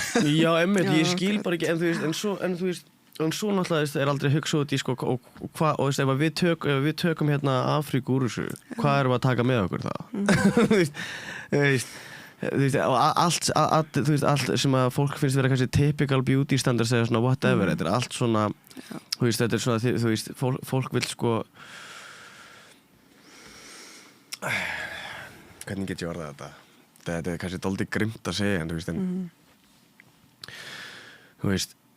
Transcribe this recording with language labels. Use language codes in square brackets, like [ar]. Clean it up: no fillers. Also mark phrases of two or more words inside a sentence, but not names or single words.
[is] Já, einmitt, ég skil bara ekki, en þú veist, en svo náttúrulega er aldrei hugsa út í, sko, og veist, ef við tökum hérna Afríku úr þessu, hvað erum við að taka með okkur þá? Þú veist, allt sem að fólk finnst vera kannski [en] typical beauty standards [is] eða svona whatever, þetta er allt svona, þú veist, þetta er svona, þú veist, fólk vil sko, hvernig get ég orðað þetta? Þetta er kannski dálítið grimmt að segja, en þú veist, þú veist,